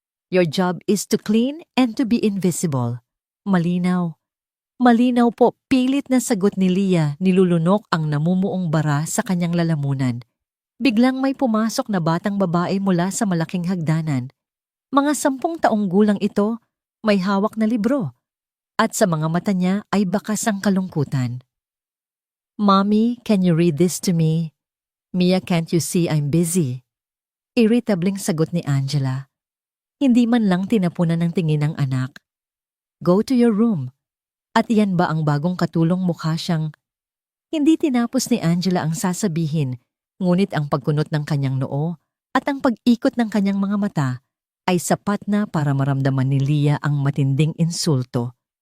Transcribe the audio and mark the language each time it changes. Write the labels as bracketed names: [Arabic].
[English] Your job is to clean and to be invisible." [Filipino] "Malinaw." "Malinaw po," pilit na sagot ni Leah, nilulunok ang namumuong bara sa kanyang lalamunan. Biglang may pumasok na batang babae mula sa malaking hagdanan. Mga 10 taong gulang ito, may hawak na libro, at sa mga mata niya ay bakas ang kalungkutan. [English] "Mommy, can you read this to me?" "Mia, can't you see I'm busy?" [Filipino] Irritabling sagot ni Angela. Hindi man lang tinapunan ng tingin ng anak. [English] "Go to your room." [Filipino] "At iyan ba ang bagong katulong mukha siyang..." Hindi tinapos ni Angela ang sasabihin, ngunit ang pagkunot ng kanyang noo at ang pag-ikot ng kanyang mga mata ay sapat na para maramdaman ni Leah ang matinding insulto.